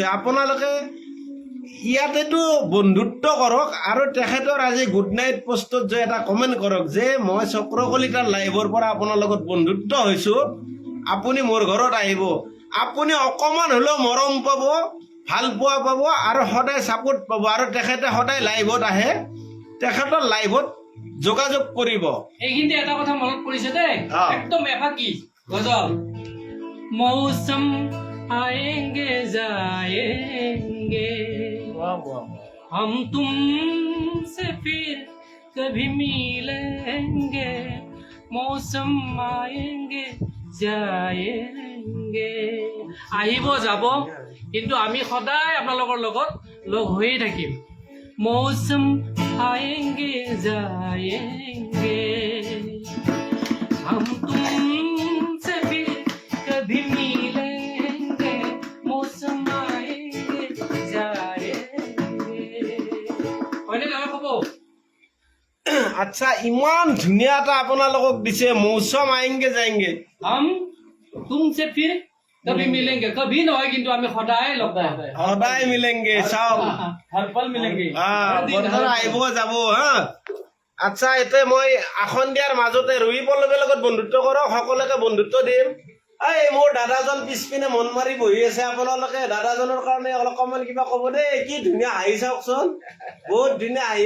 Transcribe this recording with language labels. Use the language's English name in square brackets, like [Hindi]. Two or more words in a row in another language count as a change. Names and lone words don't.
[Assamese] আপোনালোকে ইয়াতেতো বন্ধুত্ব কৰক, আৰু তেখেতৰ আজি [English] good night [Assamese] পোষ্টত যে এটা কমেণ্ট কৰক যে মই চক্ৰ কলিতাৰ লাইভৰ পৰা আপোনাৰ লগত বন্ধুত্ব হৈছো, আপুনি মোৰ ঘৰত আহিব, আপুনি অকণমান হ'লেও মৰম পাব, ভাল পোৱা পাব, আৰু সদায় ছাপোৰ্ট পাব। আৰু তেখেতে সদায় লাইভত আহে, তেখেতৰ লাইভত যোগাযোগ কৰিব। এইখিনিতে এটা কথা মনত পৰিছে দেই, একদম এফাকি গজল। [Hindi] मौसम आएंगे जाएंगे हम तुमसे फिर कभी मिलेंगे मौसम आएंगे जाएंगे। [Assamese] আহিব যাব, কিন্তু আমি সদায় আপোনালোকৰ লগত লগ হৈয়ে থাকিম। [Hindi] मौसम आएंगे जाएंगे हम तुमसे फिर कभी मिलेंगे मौसम आएंगे जाएंगे। [Assamese] হয়নে নহয় ক'ব? আচ্ছা, ইমান ধুনীয়া এটা আপোনালোকক দিছে, [Hindi] मौसम आएंगे जाएंगे। हम तुमसे फिर कभी मिलेंगे, कभी [Assamese] নহয়, কিন্তু আমি সদায় লগ পাম, সদায় মিলেংগে। চাওক, [Hindi] हर पल मिलेंगे। [Assamese] বন্ধুরা আহিব যাব হা। আচ্ছা, এতিয়া মই আসন দিয়াৰ মাজতে ৰুহি পল্লৱীৰ লগত বন্ধুত্ব কৰক, সকলোকে বন্ধুত্ব দিম। এই মোৰ দাদাজন পিছপিনে মন মাৰি বহি আছে, আপোনালোকে দাদাজনৰ কাৰণে অকণমান কিবা ক'ব দেই। কি ধুনীয়া হাঁহি চাওকচোন, বহুত ধুনীয়া হাঁহি।